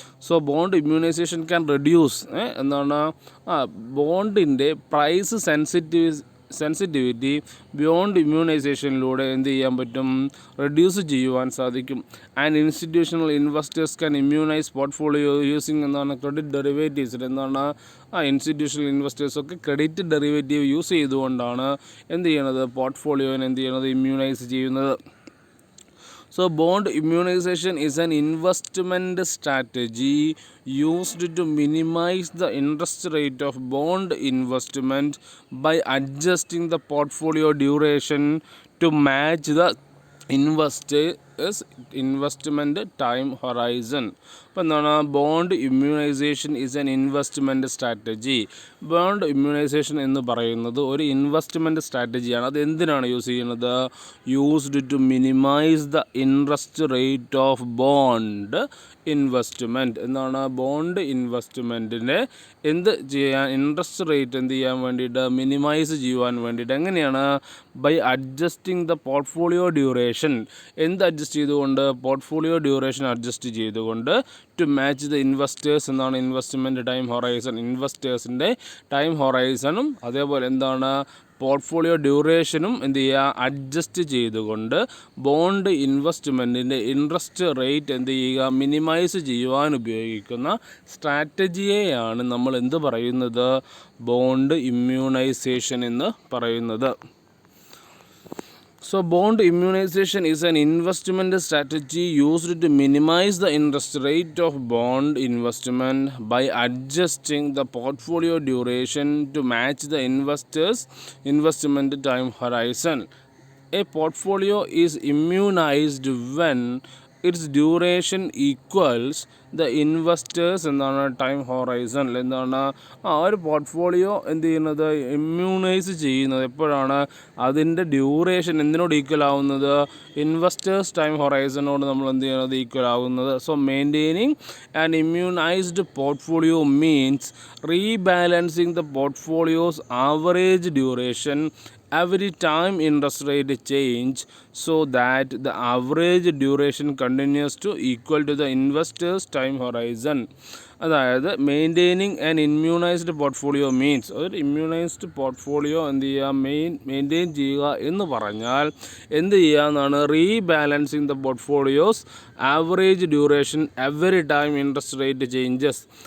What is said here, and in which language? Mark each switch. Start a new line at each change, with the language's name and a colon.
English: so bond immunisation can reduce
Malayalam: എന്താണ് ബോണ്ടിൻ്റെ price sensitivity beyond ഇമ്മ്യൂണൈസേഷനിലൂടെ എന്ത് ചെയ്യാൻ പറ്റും, റെഡ്യൂസ് ചെയ്യുവാൻ സാധിക്കും.
English: And institutional investors can immunise portfolio using എന്താണ് credit derivatives.
Malayalam: എന്താണ് ഇൻസ്റ്റിറ്റ്യൂഷണൽ ഇൻവെസ്റ്റേഴ്സൊക്കെ ക്രെഡിറ്റ് ഡെറിവേറ്റീവ് യൂസ് ചെയ്തുകൊണ്ടാണ് എന്ത് ചെയ്യണത്, പോർട്ട്ഫോളിയോനെ എന്ത് ചെയ്യണത്, ഇമ്മ്യൂണൈസ് ചെയ്യുന്നത്.
English: So bond immunization is an investment strategy used to minimize the interest rate of bond investment by adjusting the portfolio duration to match the investor's investment time horizon.
Malayalam: അപ്പോൾ എന്താണ്,
English: Bond immunisation is an investment strategy.
Malayalam: Bond immunisation എന്ന് പറയുന്നത് ഒരു investment സ്ട്രാറ്റജിയാണ്. അത് എന്തിനാണ് use ചെയ്യുന്നത്,
English: Used to minimise the interest rate of bond investment.
Malayalam: എന്താണ്, bond ഇൻവെസ്റ്റ്മെൻറ്റിൻ്റെ എന്ത് ചെയ്യാൻ, ഇൻട്രസ്റ്റ് റേറ്റ് എന്ത് ചെയ്യാൻ വേണ്ടിയിട്ട്, മിനിമൈസ് ചെയ്യുവാൻ വേണ്ടിയിട്ട്. എങ്ങനെയാണ്,
English: By adjusting the portfolio duration.
Malayalam: എന്ത് അഡ്ജസ്റ്റ് ചെയ്തുകൊണ്ട്, പോർട്ട്ഫോളിയോ ഡ്യൂറേഷൻ അഡ്ജസ്റ്റ് ചെയ്തുകൊണ്ട്
English: To match the investors.
Malayalam: എന്താണ്, ഇൻവെസ്റ്റ്മെൻറ്റ് ടൈം ഹൊറൈസൺ, ഇൻവെസ്റ്റേഴ്സിൻ്റെ ടൈം ഹൊറൈസണും അതേപോലെ എന്താണ് പോർട്ട്ഫോളിയോ ഡ്യൂറേഷനും എന്ത് ചെയ്യുക, അഡ്ജസ്റ്റ് ചെയ്തുകൊണ്ട് ബോണ്ട് ഇൻവെസ്റ്റ്മെൻറ്റിൻ്റെ ഇൻട്രസ്റ്റ് റേറ്റ് എന്ത് ചെയ്യുക, മിനിമൈസ് ചെയ്യുവാൻ ഉപയോഗിക്കുന്ന സ്ട്രാറ്റജിയെയാണ് നമ്മൾ എന്ത് പറയുന്നത്, ബോണ്ട് ഇമ്മ്യൂണൈസേഷൻ എന്ന് പറയുന്നത്.
English: So bond immunization is an investment strategy used to minimize the interest rate of bond investment by adjusting the portfolio duration to match the investor's investment time horizon. A portfolio is immunized when its duration equals
Malayalam: the investors എന്താണ് time horizon എന്താണ് ഒരു portfolio എന്ത് ചെയ്യുന്നത് immunise ചെയ്യുന്നത് എപ്പോഴാണ് അതിൻ്റെ duration എന്തിനോട് equal ആവുന്നത് investors time ഹൊറൈസണോട് നമ്മൾ എന്ത് ചെയ്യുന്നത് ഈക്വൽ ആവുന്നത്.
English: So maintaining an immunised portfolio means rebalancing the portfolio's average duration every time interest rate change so that the average duration continues to equal to the investor's time horizon.
Malayalam: അതായത്
English: maintaining an immunised portfolio means
Malayalam: ഒരു immunised portfolio എന്ത് ചെയ്യുക maintain ചെയ്യുക എന്ന് പറഞ്ഞാൽ എന്ത് ചെയ്യുക എന്നാണ്
English: Rebalancing the portfolio's average duration every time interest rate changes.